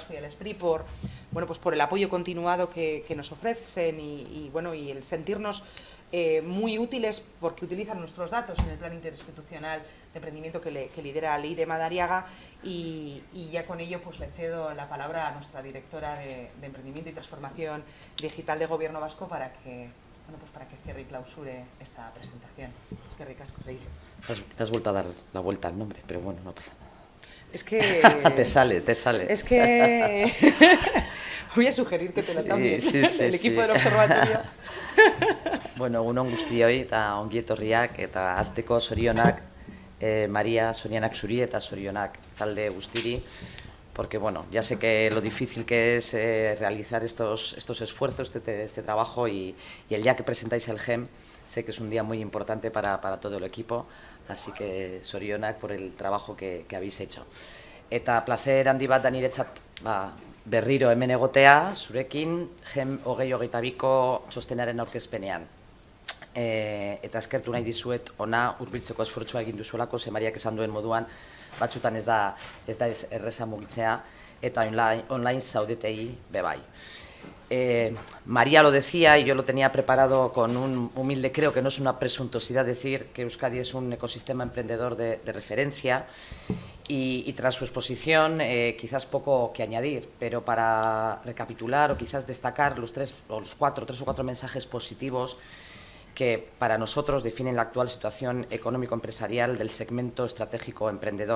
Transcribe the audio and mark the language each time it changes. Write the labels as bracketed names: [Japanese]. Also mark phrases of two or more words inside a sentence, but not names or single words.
[Spanish] y al SPRI por el apoyo continuado que nos ofrecen y el sentirnos muy útiles, porque utilizan nuestros datos en el plan interinstitucional de emprendimiento que lidera la ley de Madariaga, y ya con ello pues le cedo la palabra a nuestra directora de Emprendimiento y Transformación Digital de Gobierno Vasco para que cierre y clausure esta presentación. Es que ricasco, Rey. Te has vuelto a dar la vuelta al nombre, pero bueno, no pasa nada. Es que... te sale. Es que... Voy a sugerir que te lo cambien, sí, el equipo del observatorio. [Basque] Bueno, egun guztioi eta ongi etorriak eta hasteko zorionak Maria, zorionak zuri eta zorionak talde guztiri, [Spanish] porque bueno, ya sé que lo difícil que es realizar estos esfuerzos, este trabajo y el día que presentáis el GEM, sé que es un día muy importante para todo el equipo, así que zorionak por el trabajo que habéis hecho. [Basque] Eta placer handi bat da niretzat berriro hemen egotea, zurekin GEM 2022ko txostenaren aurkezpenean. Eta eskertu nahi dizuet ona hurbiltzeko esfortzua egin duzuelako, ze Mariak esan duen moduan, batzutan ez da erreza mugitzea, eta online zaudetei bebai. [Spanish] María lo decía y yo lo tenía preparado con un humilde, creo que no es una presuntuosidad decir que Euskadi es un ecosistema emprendedor de referencia y tras su exposición quizás poco que añadir, pero para recapitular o quizás destacar los tres o cuatro mensajes positivos que para nosotros definen la actual situación económico-empresarial del segmento estratégico emprendedor.